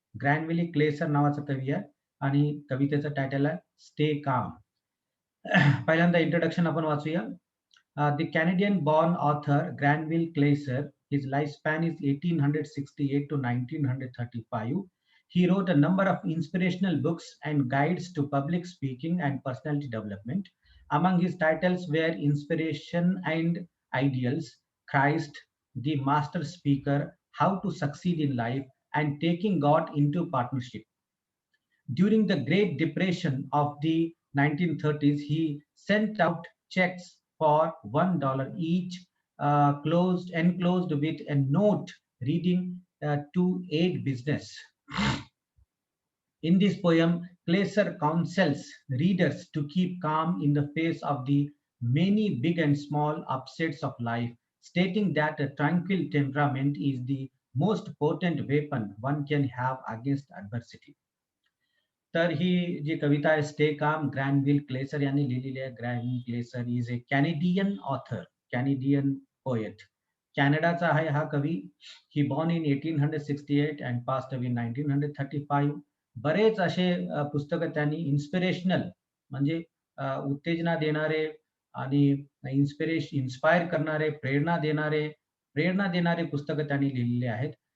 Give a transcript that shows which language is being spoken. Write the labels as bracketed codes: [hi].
[mr] Granville Clayser नावाचा कवी आहे आणि कवितेचं टायटल आहे स्टे काम. पहिल्यांदा इंट्रोडक्शन आपण वाचूया. [en] The Canadian-born author Granville Clayser, his lifespan is 1868 to 1935. He wrote a number of inspirational books and guides to public speaking and personality development. Among his titles were Inspiration and Ideals, Christ, the Master Speaker, How to Succeed in Life, and Taking God into Partnership. During the Great Depression of the 1930s, he sent out checks for $1 each, enclosed with a note reading to aid business. In this poem, Kleiser counsels readers to keep calm in the face of the many big and small upsets of life, stating that a tranquil temperament is the most potent weapon one can have against adversity. [mr] तर ही जी कविता आहे stay calm Granville क्लेसर यांनी लिहिलेली आहे. [en] ग्रॅन क्लेसर is a Canadian author, Canadian poet. [mr] कॅनडाचा आहे हा कवी. [en] He born in 1868 and passed away in 1935. [mr] बरेच असे पुस्तकं त्यांनी इन्स्पिरेशनल म्हणजे उत्तेजना देणारे आणि इन्स्पायर करणारे, प्रेरणा देणारे पुस्तकं त्यांनी लिहिलेले आहेत.